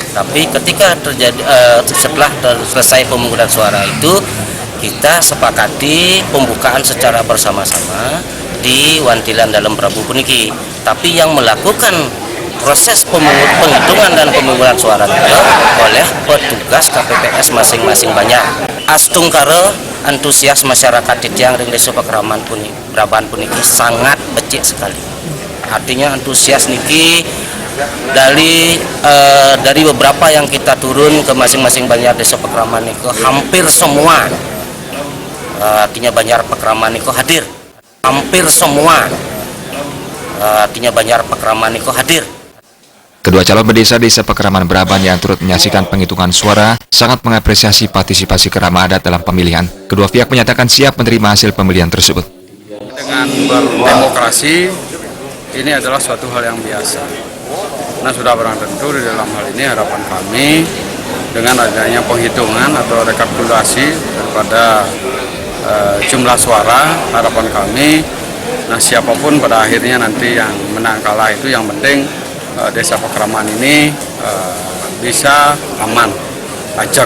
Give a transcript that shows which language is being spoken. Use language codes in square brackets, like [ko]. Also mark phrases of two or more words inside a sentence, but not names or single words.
[id] Tapi ketika setelah selesai pemungutan suara itu, kita sepakati pembukaan secara bersama-sama di Wantilan Dalam Prabu puniki. Tapi yang melakukan proses penghitungan dan pemungutan suara itu oleh petugas KPPS masing-masing banyak. Astungkara antusias masyarakat [ban] Titiang ring [id] Desa Pekraman Braban puniki sangat becik sekali. Artinya antusias niki dari beberapa yang kita turun ke masing-masing banjar Desa Pekraman niku hampir semua, artinya banjar Pekraman niku hadir. Hampir semua, artinya banjar Pekraman niku hadir. Kedua calon bendesa Desa Pekraman Braban yang turut menyaksikan penghitungan suara sangat mengapresiasi partisipasi kerabat adat dalam pemilihan. Kedua pihak menyatakan siap menerima hasil pemilihan tersebut. Dengan berdemokrasi, ini adalah suatu hal yang biasa. Nah, sudah barang tentu di dalam hal ini harapan kami dengan adanya penghitungan atau rekapitulasi daripada jumlah suara, harapan kami, nah siapapun pada akhirnya nanti yang menang kalah itu yang penting Desa Pekraman ini bisa aman, ajak.